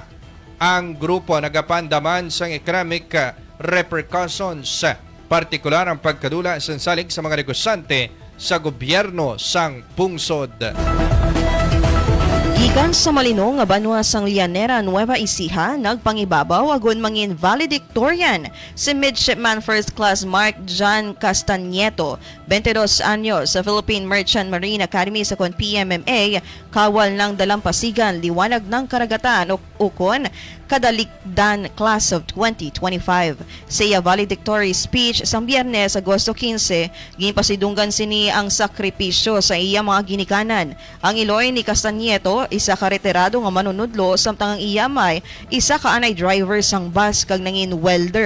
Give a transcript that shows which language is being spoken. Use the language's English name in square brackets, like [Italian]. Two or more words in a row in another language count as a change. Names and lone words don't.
[Hiligaynon] Ang grupo nagapandaman sang [English] economic repercussions, [Hiligaynon] partikular ang pagkadula sa salig sa mga negosyante sa gobyerno sang pungsod. Gikan sa Malino nga banwa sang Llanera, Nueva Ecija, nagpangibabaw agon mangin valedictorian si Midshipman First Class Mark John Castañeto, 22 anyos, sa Philippine Merchant Marine Academy sa PMMA, [Filipino] kawal ng dalampasigan, liwanag ng karagatan [Hiligaynon] o ukon, kadalikdan class of 2025. Sa iya valedictory speech sa Biyernes, Agosto 15, ginpasidunggan sini ang sakripisyo sa iya mga ginikanan. Ang iloy ni Castañeto, isa ka retirado nga manunudlo, samtang ang iya may isa ka anay driver sang bus kag nangin welder.